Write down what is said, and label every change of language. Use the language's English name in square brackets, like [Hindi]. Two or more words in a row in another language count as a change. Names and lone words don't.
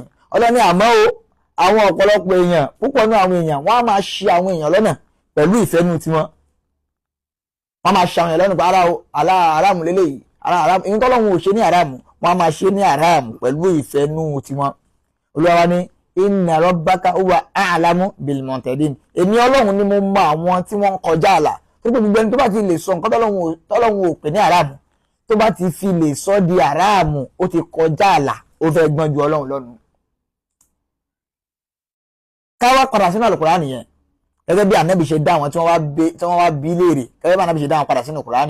[Yoruba] Ọlọ́run ní àmọ́ o àwọn ọ̀pọ̀lọpọ̀ èèyàn púpọ̀ nínú àwọn èèyàn wọ́n á máa ṣì àwọn èèyàn lọ́nà pẹ̀lú ìfẹ́nu tiwọn. Wọ́n máa ṣì àwọn èèyàn lọ́nà pé aráàmù lélẹ́yìí, aráàmù ìyẹn tọ́lọ́run ò ṣe ní aráàmù, wọ́n á máa ṣe ní aráàmù pẹ̀lú ìfẹ́nu tiwọn. Olúwa wa ní [Arabic] إن ربك هو أعلم بالمعتدين. [Yoruba] Èmi Ọlọ́run ni mo mọ àwọn tí wọ́n ń kọjá àlà. Tó pé gbogbo ẹni tó bá ti lè sọ nǹkan tọ́lọ́run ò pè ní àràmù, tó bá ti fi lè sọ di àràmù, ó ti kọjá àlà, ó fẹ́ gbọ́n ju Ọlọ́run lọ́nu. Káwá padà sínú àlùkùránì yẹn gẹ́gẹ́ bí Ànábì ṣe dá àwọn tí wọ́n wá bí léèrè, gẹ́gẹ́ bí Ànábì ṣe dá àwọn padà sínú Kùránì.